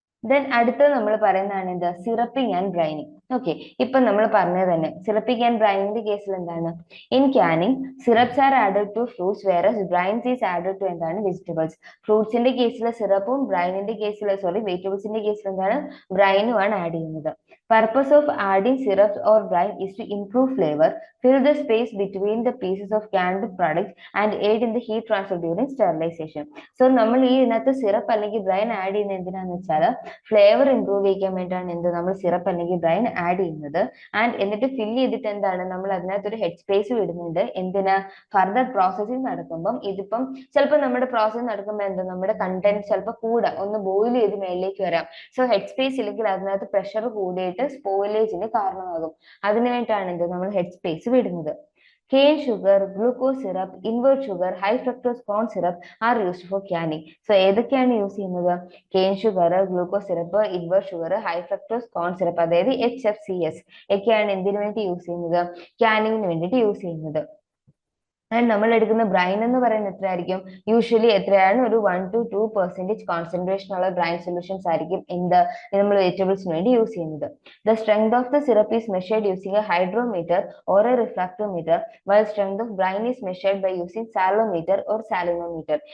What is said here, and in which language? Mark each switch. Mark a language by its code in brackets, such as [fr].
[ml] Then അടുത്തത് നമ്മൾ പറയുന്നതാണ് എന്ത് സിറപ്പിംഗ് ആൻഡ് ബ്രൈനിങ്. ഓക്കെ, ഇപ്പൊ നമ്മൾ പറഞ്ഞത് തന്നെ സിറപ്പിംഗ് ആൻഡ് ബ്രൈനിന്റെ കേസിൽ എന്താണ്, [en] in canning syrups are added to [ml] fruits whereas brains is added to എന്താണ് വെജിറ്റബിൾസ്. ഫ്രൂട്ട്സിന്റെ കേസിൽ സിറപ്പും ബ്രൈനിന്റെ കേസിൽ വെജിറ്റബിൾസിന്റെ കേസിൽ എന്താണ് ബ്രൈനും ആണ് ആഡ് ചെയ്യുന്നത്. [en] Purpose of adding syrups or brine is to improve flavor, fill the space between the pieces of canned product and aid in the heat transfer during sterilization. [ml] So നമ്മൾ ഈ ഇതിനകത്ത് സിറപ്പ് അല്ലെങ്കിൽ ബ്രൈൻ ആഡ് ചെയ്യുന്നത് എന്തിനാന്ന് വെച്ചാൽ flavour improve ചെയ്യാൻ വേണ്ടിയിട്ടാണ് എന്ത് നമ്മൾ സിറപ്പ് അല്ലെങ്കിൽ ബ്രൈൻ ആഡ് ചെയ്യുന്നത്. ആൻഡ് എന്നിട്ട് ഫില്ല് ചെയ്തിട്ട് എന്താണ് നമ്മൾ അതിനകത്ത് ഒരു ഹെഡ് സ്പേസ് വിടുന്നുണ്ട്. എന്തിനാ? ഫർദർ പ്രോസസ്സിംഗ് നടക്കുമ്പം ഇതിപ്പം ചിലപ്പോൾ നമ്മുടെ പ്രോസസ്സ് നടക്കുമ്പോൾ എന്താ നമ്മുടെ കണ്ടന്റ് ചിലപ്പോൾ കൂടാം, ഒന്ന് ബോയിൽ ചെയ്ത് മേലിലേക്ക് വരാം. സോ ഹെഡ് സ്പേസ് ഇല്ലെങ്കിൽ അതിനകത്ത് പ്രഷർ കൂടിയിട്ട് സ്പോയിലേജിന് കാരണമാകും. അതിനു വേണ്ടിയിട്ടാണ് എന്ത് നമ്മൾ ഹെഡ് സ്പേസ് വിടുന്നത്. [en] Cane sugar, glucose syrup, invert sugar, high fructose corn syrup are used for canning. [ml] So ഏതൊക്കെയാണ് യൂസ് ചെയ്യുന്നത്? [en] Cane sugar, glucose syrup, invert sugar, high fructose corn syrup, [ml] അതായത് HFCS ഒക്കെയാണ് എന്തിനു വേണ്ടി യൂസ് ചെയ്യുന്നത്? കാനിങ്ങിന് വേണ്ടിയിട്ട് യൂസ് ചെയ്യുന്നത്. ആൻഡ് നമ്മൾ എടുക്കുന്ന ബ്രൈൻ എന്ന് പറയുന്നത് എത്രയായിരിക്കും? യൂഷ്വലി എത്രയാണ്? ഒരു 1 to 2% കോൺസെൻട്രേഷൻ ഉള്ള ബ്രൈൻ സൊല്യൂഷൻസ് ആയിരിക്കും എന്ത് നമ്മൾ വെജിറ്റബിൾസിന് വേണ്ടി യൂസ് ചെയ്യുന്നത്. [en] The strength of the syrup is measured using a hydrometer or a refractometer, while strength of brine is measured by using salometer or salinometer.